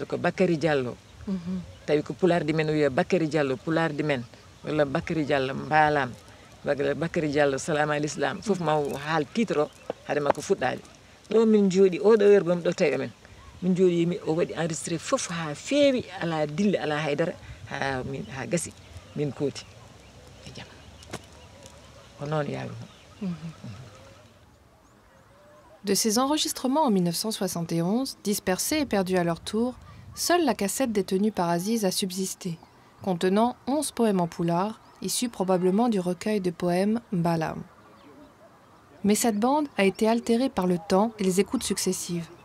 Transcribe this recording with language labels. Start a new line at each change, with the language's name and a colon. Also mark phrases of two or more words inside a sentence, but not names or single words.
Fula: ko Bakary Diallo tawi ko pulardi men o wiya Bakary Diallo pulardi men walla Bakary Diallo mbalam walla Bakary Diallo salam al islam fof ma haal titre o haade makko fuɗɗade ɗo min jooɗi oɗo heure bomi ɗo tawi amen min jooɗimi o waɗi enregistré fof ha feewi ala dille ala haydara ha gasi min kooti e jaam ko noon yawi
French: De ces enregistrements en 1971, dispersés et perdus à leur tour, seule la cassette détenue par Aziz a subsisté, contenant 11 poèmes en poulard, issus probablement du recueil de poèmes Mbalam. Mais cette bande a été altérée par le temps et les écoutes successives.